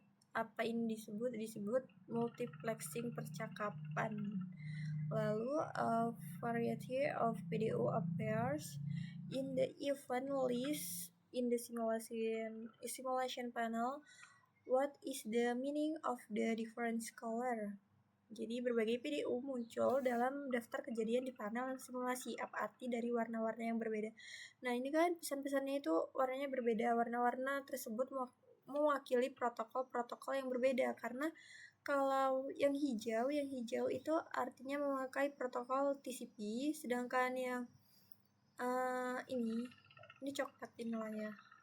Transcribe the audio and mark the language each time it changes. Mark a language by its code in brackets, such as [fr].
[id] Apa ini disebut multiplexing percakapan. Lalu [en] a variety of PDU appears in the event list in the simulation panel. What is the meaning of the different color? [id] Jadi berbagai PDU muncul dalam daftar kejadian di panel simulasi. Apa arti dari warna-warna yang berbeda? Nah, ini kan pesan-pesannya itu warnanya berbeda. Warna-warna tersebut mewakili protokol-protokol yang berbeda. Karena kalau yang hijau itu artinya memakai protokol TCP, sedangkan yang ini coklat ini namanya.